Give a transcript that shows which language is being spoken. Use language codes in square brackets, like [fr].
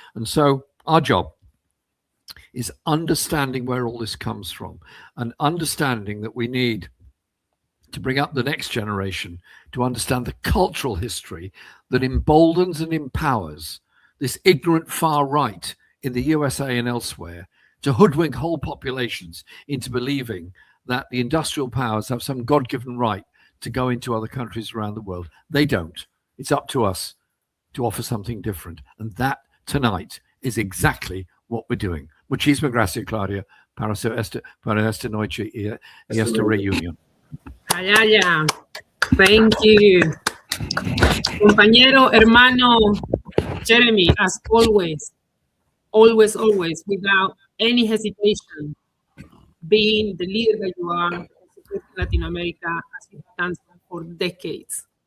[en] And so our job is understanding where all this comes from and understanding that we need to bring up the next generation to understand the cultural history that emboldens and empowers this ignorant far right in the USA and elsewhere to hoodwink whole populations into believing that the industrial powers have some God-given right to go into other countries around the world. They don't. It's up to us to offer something different. And that tonight is exactly what we're doing. [es] Muchísimas gracias, Claudia, para esta noche y esta reunión. [en] Ayaya. Thank you. [es] Compañero, hermano, [en] Jeremy, as always, without any hesitation, being the leader that you are, in Latin America, as you have done for decades.